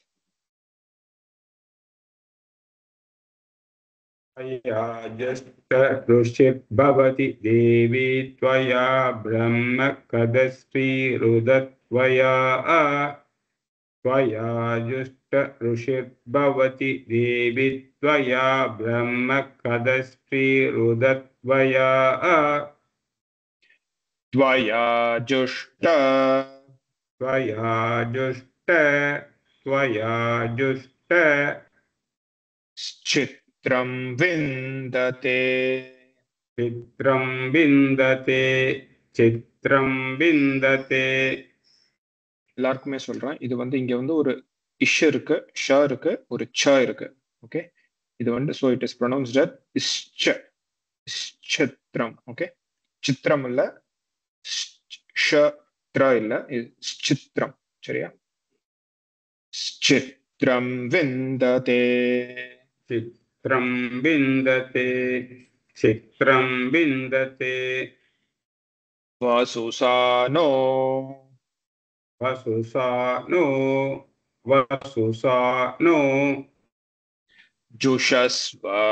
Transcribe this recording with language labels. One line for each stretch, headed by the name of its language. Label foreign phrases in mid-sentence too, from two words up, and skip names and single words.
Sanskrit: त्वया जुष्ट ऋषिर्भवति देवी त्वया ब्रह्मकदश्रीरुतत्वया त्वया जुष्ट ऋषिर्भवति देवी त्वया ब्रह्मकदश्रीरुतत्वया त्वया जुष्ट चित्रं विन्दते
Tamil: எல்லாருக்குமே சொல்றேன். இது வந்து இங்க வந்து ஒரு இஷ் இருக்கு, ஷ இருக்கு, ஒரு ச இருக்கு. ஓகே, இது வந்து
English: so it is pronounced as
Tamil: இஷ்ச, இஷ்சத்ரம். ஓகே, சித்திரம் இல்ல, ஷத்ர இல்ல, இது சித்திரம். சரியா? சித்திரம் விந்ததே,
Sanskrit: चित्रं विन्दते வசுசானோ जुषस्व